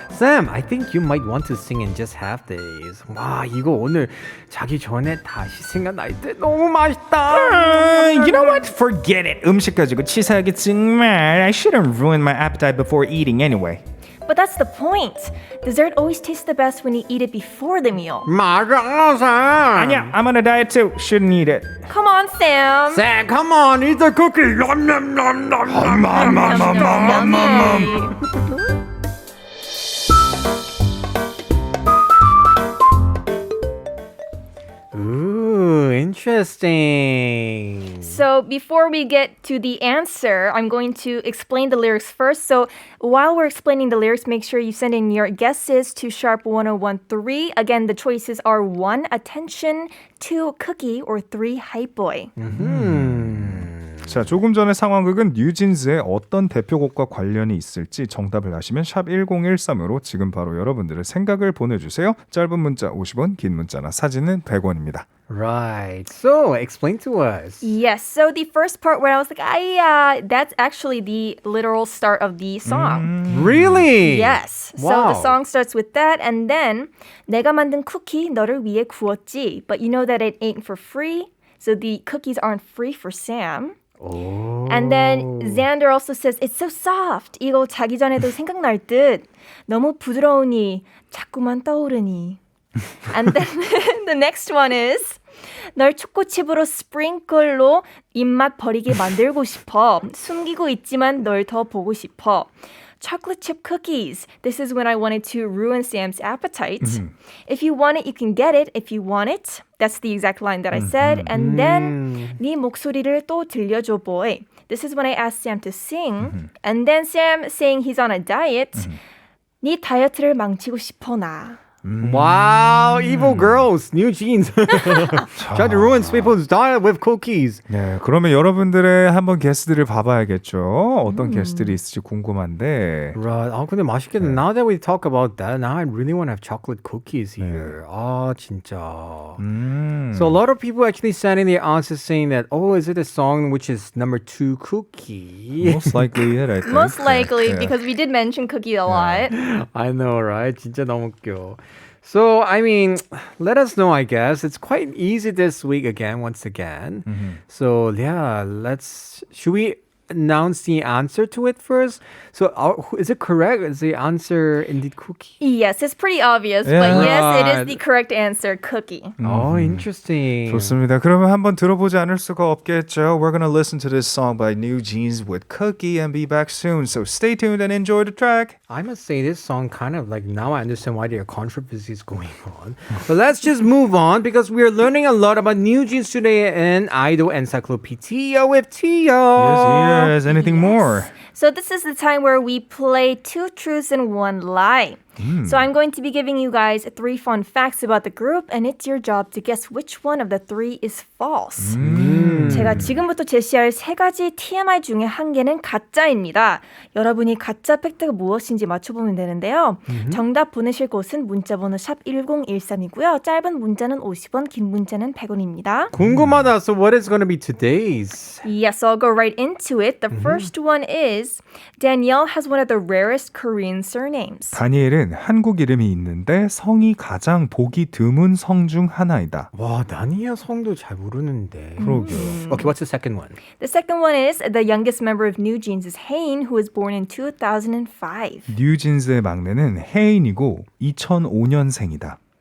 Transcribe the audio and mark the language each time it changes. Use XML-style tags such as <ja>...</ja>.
<en>Sam, I think you might want to sing and just have these.</en> <ko>와, 이거 오늘 자기 전에 다시 생각날 때 너무 맛있다.</ko> <en>You know what? Forget it.</en> <ko>음식 가지고 치사하게 정말.</ko> <en>I shouldn't ruin my appetite before eating anyway. But that's the point. Dessert always tastes the best when you eat it before the meal.</en> <ko>맞아, Sam. 아니야,</ko> <en>I'm on a diet too. Shouldn't eat it. Come on, Sam. Sam, come on, eat the cookie. Nom, nom, nom, nom, nom, nom, nom, nom, nom. Ooh, interesting. So before we get to the answer, I'm going to explain the lyrics first. So while we're explaining the lyrics, make sure you send in your guesses to #1013. Again, the choices are 1, attention, 2, cookie, or 3, hype boy.</en> <ko>자, 조금 전의 상황극은 뉴진스의 어떤 대표곡과 관련이 있을지 정답을 아시면 샵 1013으로 지금 바로 여러분들의 생각을 보내주세요. 짧은 문자 50원, 긴 문자나 사진은 100원입니다.</ko> <en>Right. So, explain to us. Yes. So the first part where I was like, that's actually the literal start of the song. Really? Yes. So Wow. the song starts with that, and then</en> <ko>내가 만든 쿠키 너를 위해 구웠지.</ko> <en>But you know that it ain't for free. So the cookies aren't free for Sam. Oh. And then Xander also says, it's so soft.</en> <ko>이거 자기 전에도 생각날 듯. 너무 부드러우니 자꾸만 떠오르니.</ko> <en>And then the next one is</en> <ko>널 초코칩으로 스프링클로 입맛 버리게 만들고 싶어. 숨기고 있지만 널 더 보고 싶어.</ko> <en>Chocolate chip cookies. This is when I wanted to ruin Sam's appetite. If you want it, you can get it. If you want it, that's the exact line that I said. And then</en> <ko>네 목소리를 또 들려줘 boy.</ko> <en>This is when I asked Sam to sing. And then Sam saying he's on a diet.</en> <ko>네 다이어트를 망치고 싶어 나.</ko> <en>Wow, evil girls, NewJeans. Trying to ruin people's diet with cookies.</en> <ko>네, 그러면 여러분들의 한번 게스트들을 봐봐야겠죠. 어떤 게스트들이 있을지 궁금한데.</ko> <en>Right.</en> <ko>근데 맛있겠네.</ko> <en>Now that we talk about that, now I really want to have chocolate cookies here.</en> <ko>진짜.</ko> <en>So a lot of people actually sending their answers saying that, is it a song which is number 2 cookie? Most likely it, I think. Most likely, because we did mention cookie a lot. I know, right?</en> <ko>진짜 너무 웃겨.</ko> <en>So, I mean, let us know, I guess. It's quite easy this week again, once again. So, yeah, should we announce the answer to it first? So, is it correct? Is the answer indeed cookie? Yes, it's pretty obvious, but yes, it is the correct answer, cookie. Oh, interesting.</en> <ko>좋습니다. 그러면 한번 들어보지 않을 수가 없겠죠.</ko> <en>We're going to listen to this song by NewJeans with Cookie and be back soon. So stay tuned and enjoy the track. I must say this song kind of like now I understand why there are controversies going on. So let's just move on because we are learning a lot about NewJeans today in Idol Encyclopedia with Tia. Yes. Anything more? So this is the time where we play 2 truths and 1 lie. So I'm going to be giving you guys 3 fun facts about the group and it's your job to guess which one of the 3 is false.</en> <ko>제가 지금부터 제시할 3가지 TMI 중에 1개는 가짜입니다. 여러분이 가짜 팩트가 무엇인지 맞춰보면 되는데요. 정답 보내실 곳은 문자번호 샵 1013이고요. 짧은 문자는 50원, 긴 문자는 100원입니다. 궁금하다.</ko> <en>So what is going to be today's? Yes, so I'll go right into it. The first one is Danielle has one of the rarest Korean surnames.</en> <ko>다니엘은 한국 이름이 있는데 성이 가장 보기 드문 성 중 하나이다. 와, 나니아 성도 잘 모르는데. 그러게요.</ko> <en>Okay, what's the second one? The second one is the youngest member of NewJeans is Hain, who was born in 2005.</en> <ko>뉴진스의 막내는 혜인이고 2005년생이다.</ko>